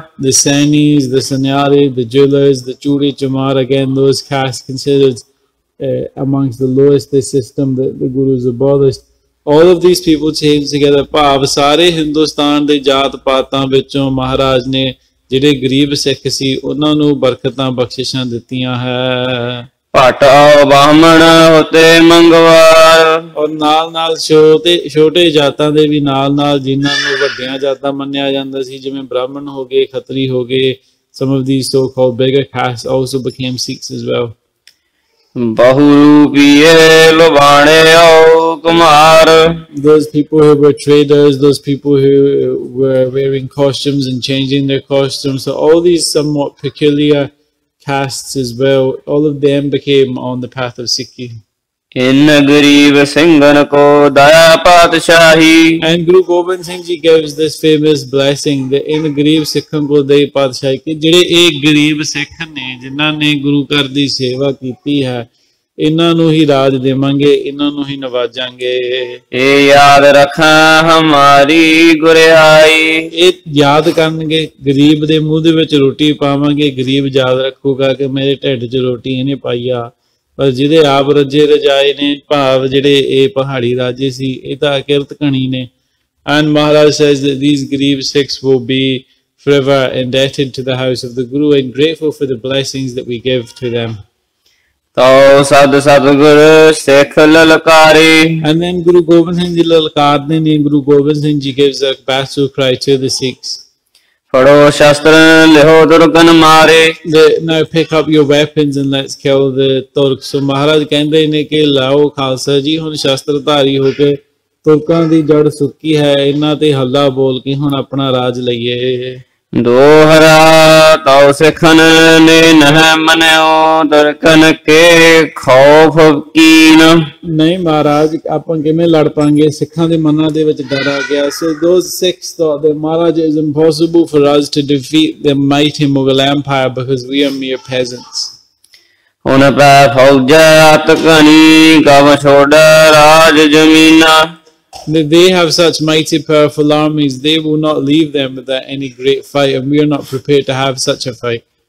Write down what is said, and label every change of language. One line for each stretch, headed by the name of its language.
English: The Sainis, the Sanyari, the jewelers, the Churi Chamar, again those castes considered amongst the lowest the system that the Gurus abolished. All of these people came together.
Punjabi: ਭਾਵ ਸਾਰੇ ਹਿੰਦੁਸਤਾਨ ਦੇ ਜਾਤ ਪਾਤਾਂ ਵਿੱਚੋਂ ਮਹਾਰਾਜ ਨੇ ਜਿਹੜੇ ਗਰੀਬ ਸਿੱਖ ਸੀ ਉਹਨਾਂ ਨੂੰ ਬਰਕਤਾਂ ਬਖਸ਼ਿਸ਼ਾਂ ਦਿੱਤੀਆਂ ਹੈ। ਭਟ ਬਾਹਮਣ ਹੋਤੇ ਮੰਗਵਾਰ। ਔਰ ਨਾਲ ਨਾਲ ਛੋਟੇ ਜਾਤਾਂ ਦੇ ਵੀ ਨਾਲ ਨਾਲ ਜਿਨ੍ਹਾਂ ਨੂੰ ਵੱਡੀਆਂ ਜਾਤਾਂ ਮੰਨਿਆ ਜਾਂਦਾ ਸੀ, ਜਿਵੇਂ ਬ੍ਰਾਹਮਣ ਹੋ ਗਏ, ਖੱਤਰੀ ਹੋ ਗਏ,
English: some of these so-called bigger castes also became Sikhs as well.
Punjabi: ਬਹੁਰੂਪੀਏ ਲੋਬਾਣੇ O Kumar.
English: Those people who were traders, those people who were wearing costumes and changing their costumes, so all these somewhat peculiar castes as well, all of them became on the path of Sikhi.
Punjabi: In ਗਰੀਬ ਸਿੰਘਨ ਕੋ ਦਇਆ ਪਾਤਸ਼ਾਹੀ।
English: And Guru Gobind Singh Ji gives this famous blessing that in
Punjabi: ਗਰੀਬ ਸਿੱਖਾਂ ਕੋ ਦਈ ਪਾਤਸ਼ਾਹੀ, ਕਿ ਜਿਹੜੇ ਇਹ ਗਰੀਬ ਸਿੱਖ ਨੇ ਜਿਨ੍ਹਾਂ ਨੇ ਗੁਰੂ ਘਰ ਦੀ ਸੇਵਾ ਕੀਤੀ ਹੈ, ਇਹਨਾਂ ਨੂੰ ਹੀ ਰਾਜ ਦੇਵਾਂਗੇ, ਇਹਨਾਂ ਨੂੰ ਹੀ ਨਵਾਜਾਂਗੇ। ਇਹ ਯਾਦ ਰੱਖਾਂ ਹਮਾਰੀ ਗੁਰਿਆਈ। ਇਹ ਯਾਦ ਕਰਨਗੇ, ਗਰੀਬ ਦੇ ਮੂੰਹ ਦੇ ਵਿੱਚ ਰੋਟੀ ਪਾਵਾਂਗੇ, ਗਰੀਬ ਯਾਦ ਰੱਖੂਗਾ ਕਿ ਮੇਰੇ ਢਿੱਡ 'ਚ ਰੋਟੀ ਇਹਨੇ ਪਾਈ ਆ। ਪਰ ਜਿਹਦੇ ਆਪ ਰੱਜੇ ਰਜਾਏ ਨੇ, ਭਾਵ ਜਿਹੜੇ ਇਹ ਪਹਾੜੀ ਰਾਜੇ ਸੀ, ਇਹ ਤਾਂ ਅਕਿਰਤ ਘਣੀ ਨੇ।
English: And Maharaj says that these Garib Sikhs will be forever indebted to the house of the Guru and grateful for the blessings that we give to them.
Punjabi: ਤੋ ਸਦ ਸਤਿਗੁਰ ਸਿੱਖ ਲਲਕਾਰੇ।
English: And then Guru Gobind Singh Ji
Punjabi: lalkarde ne,
English: Guru Gobind Singh Ji gives a battle cry to the Sikhs.
Punjabi: ਫੜੋ ਸ਼ਸਤਰ ਲਿਹੋ ਦੁਰਗਨ ਮਾਰੇ।
English: Now pick up your weapons and let's kill the Turks.
Punjabi: So Maharaj ਕਹਿੰਦੇ ਨੇ ਕਿ ਲਾਓ ਖਾਲਸਾ ਜੀ, ਹੁਣ ਸ਼ਸਤਰ ਧਾਰੀ ਹੋ ਕੇ ਤੁਰਕਾਂ ਦੀ ਜੜ ਸੁੱਕੀ ਹੈ, ਇਹਨਾਂ ਤੇ ਹੱਲਾ ਬੋਲ ਕੇ ਹੁਣ ਆਪਣਾ ਰਾਜ ਲਈਏ। ਦੋਹਰਾ ਤਉ ਸਿੱਖਨ ਨੇ ਨਹਿ ਮਨਿਓ ਦਰਕਨ ਕੇ ਖੌਫ ਕੀਨ। ਨਹੀਂ ਮਹਾਰਾਜ, ਆਪਾਂ ਕਿਵੇਂ ਲੜ ਪਾਂਗੇ, ਸਿੱਖਾਂ ਦੇ ਮਨਾਂ ਦੇ ਵਿੱਚ ਡਰ ਆ ਗਿਆ।
English: So those Sikhs thought that Maharaj, it is impossible for us to defeat the mighty Mughal Empire because we are mere peasants.
Punjabi: ਹੁਣ ਪੈ ਫੌਜੈ ਅਤ ਘਣੀ ਕਵ ਛੋੜ ਰਾਜ ਜ਼ਮੀਨਾ।
English: They have such mighty powerful armies, they will not leave them without any great fight, and we are not prepared to have such a fight.